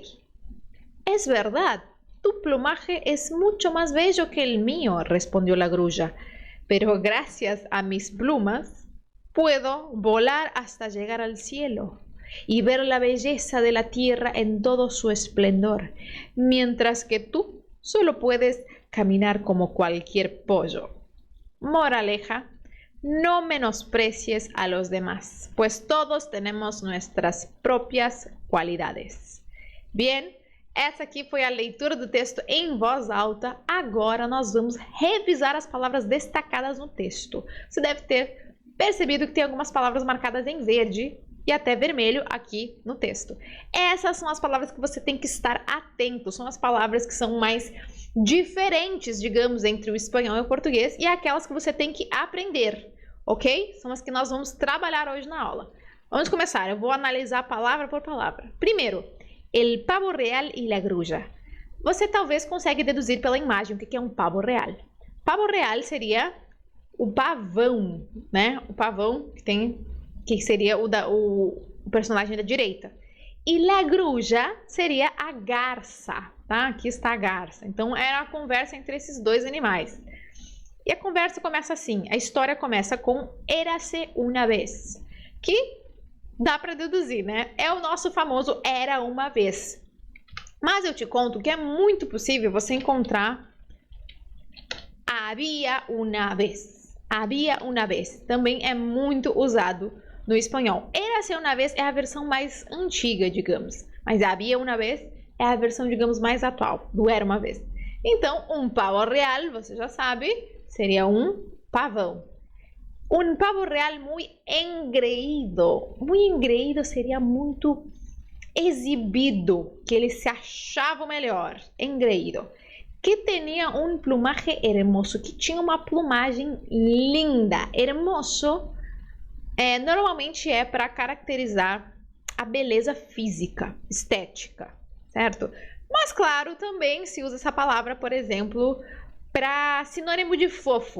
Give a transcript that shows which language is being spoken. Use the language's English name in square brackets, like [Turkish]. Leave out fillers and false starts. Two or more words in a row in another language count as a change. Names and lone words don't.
[Spanish] «Es verdad, tu plumaje es mucho más bello que el mío», respondió la grulla, «pero gracias a mis plumas puedo volar hasta llegar al cielo y ver la belleza de la tierra en todo su esplendor, mientras que tú solo puedes caminar como cualquier pollo. Moraleja, no menosprecies a los demás, pues todos tenemos nuestras propias qualidades. [Portuguese] Bien, essa aqui foi a leitura do texto em voz alta. Agora nós vamos revisar as palavras destacadas no texto. Você deve ter percebido que tem algumas palavras marcadas em verde e até vermelho aqui no texto. Essas são as palavras que você tem que estar atento, são as palavras que são mais diferentes, digamos, entre o espanhol e o português e aquelas que você tem que aprender, ok? São as que nós vamos trabalhar hoje na aula. Vamos começar, eu vou analisar palavra por palavra. Primeiro, [Spanish] el pavo real y la grulla. [Portuguese] Você talvez consiga deduzir pela imagem o que é um [Spanish] pavo real. Pavo real [Portuguese] seria o pavão, né? O pavão que seria o personagem da direita. E [Spanish] la grulla [Portuguese] seria a garça, tá? Aqui está a garça. Então, era a conversa entre esses dois animais. E a conversa começa assim, a história começa com [Spanish] Érase una vez, [Portuguese] que dá para deduzir, né? É o nosso famoso era uma vez. Mas eu te conto que é muito possível você encontrar [Spanish] había una vez. Había una vez. [Portuguese] Também é muito usado no espanhol. [Spanish] Érase una vez [Portuguese] é a versão mais antiga, digamos. Mas [Spanish] había una vez [Portuguese] é a versão, digamos, mais atual do era uma vez. Então, um [Spanish] pavo real, [Portuguese] você já sabe, seria um pavão. Um [Spanish] pavo real [Portuguese] muito engreído. Muito engreído seria muito exibido, que ele se achava o melhor. Engreído. Que tinha um [Spanish] plumaje hermoso, [Portuguese] que tinha uma plumagem linda. Hermoso normalmente é para caracterizar a beleza física, estética, certo? Mas claro, também se usa essa palavra, por exemplo, para sinônimo de fofo.